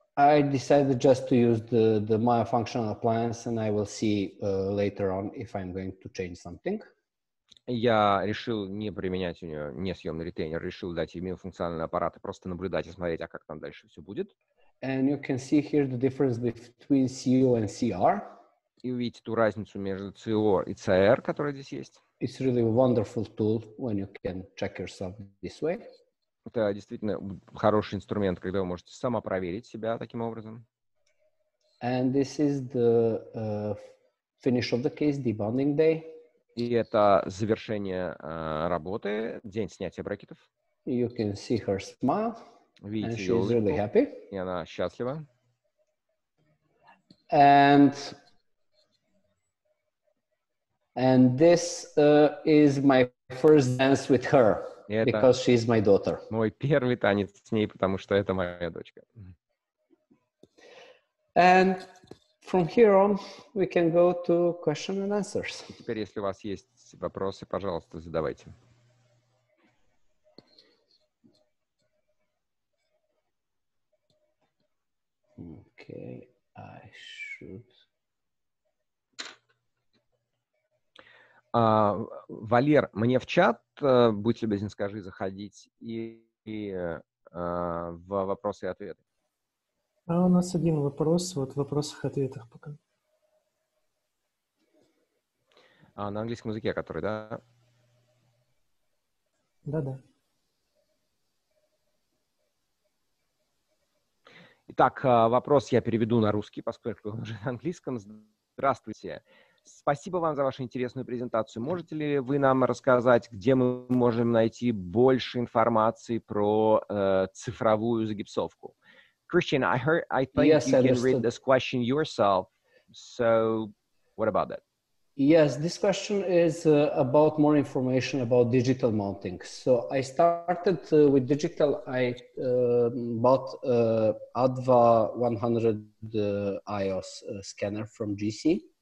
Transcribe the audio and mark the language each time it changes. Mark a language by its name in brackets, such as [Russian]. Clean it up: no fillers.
[English] I decided just to use the myofunctional appliance, and I will see later on if I'm going to change something. [Russian] Я решил не применять у нее несъемный ретейнер, решил дать ей миофункциональный аппарат и просто наблюдать и смотреть, а как там дальше все будет. [English] And you can see here the difference between CO and CR. [Russian] И увидите ту разницу между CO и CR, которая здесь есть. [English] It's really a wonderful tool when you can check yourself this way. [Russian] Это действительно хороший инструмент, когда вы можете самопроверить себя таким образом. [English] And this is the finish of the case, debonding day. [Russian] И это завершение работы, день снятия брекетов. [English] You can see her smile. [Russian] Видите [English] and [Russian] ее [English] she's really [Russian] улыбку, [English] happy. [Russian] и она счастлива. [English] And this is my first dance with her. Because she's my daughter. [Russian] Мой первый танец с ней, потому что это моя дочка. [English] And from here on, we can go to question and answers. [Russian] Теперь, если у вас есть вопросы, пожалуйста, задавайте. [English] Okay, I should. [Russian] Валер, мне в чат, будь любезен, скажи, заходить и в вопросы и ответы. У нас один вопрос, вот в вопросах-ответах пока. На английском языке, который, да? Да-да. Итак, вопрос я переведу на русский, поскольку он уже на английском. Здравствуйте. Спасибо вам за вашу интересную презентацию. Можете ли вы нам рассказать, где мы можем найти больше информации про цифровую загипсовку? [English] Christian, I think yes, you can read this question yourself. So, what about that? Yes, this question is about more information about digital mounting. So I started with digital. I bought ADVA 100 iOS scanner from GC.